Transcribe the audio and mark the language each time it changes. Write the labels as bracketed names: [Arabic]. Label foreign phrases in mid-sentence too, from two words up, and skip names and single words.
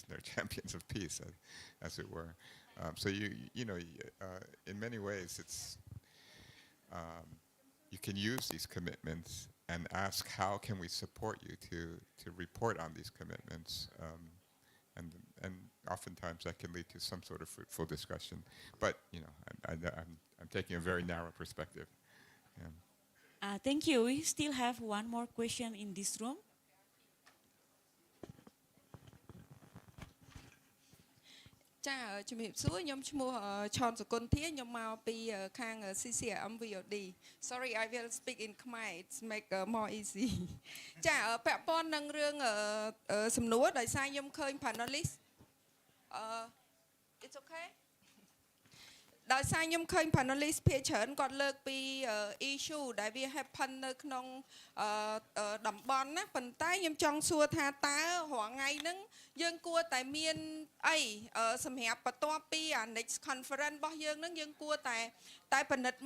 [English] They're champions of peace, as it were. So you know, in many ways, it's you can use these commitments and ask, how can we support you to report on these commitments? And oftentimes that can lead to some sort of fruitful discussion. But you know, I'm taking a very narrow perspective. Yeah. Thank you. We still have one more question in this room. [Khmer] ចាជំរាបសួរខ្ញុំឈ្មោះឆនសុគន្ធាខ្ញុំមកពីខាង CCRM VOD [English] Sorry I will speak in Khmer it's make more easy [Khmer] ចាពាក់ព័ន្ធនឹងរឿងសំណួរដោយសារខ្ញុំឃើញ panelist [English] it's okay [Khmer] ដោយសារខ្ញុំឃើញ panelist ភាគច្រើនគាត់លើកពី issue ដែលវា happen នៅក្នុងតំបន់ណាប៉ុន្តែខ្ញុំចង់សួរថាតើរាល់ថ្ងៃហ្នឹងយើងគួរតែមានអីសម្រាប់បន្ទាប់ពី [English] next conference [Khmer] របស់យើងហ្នឹងយើងគួរតែពិនិត្យ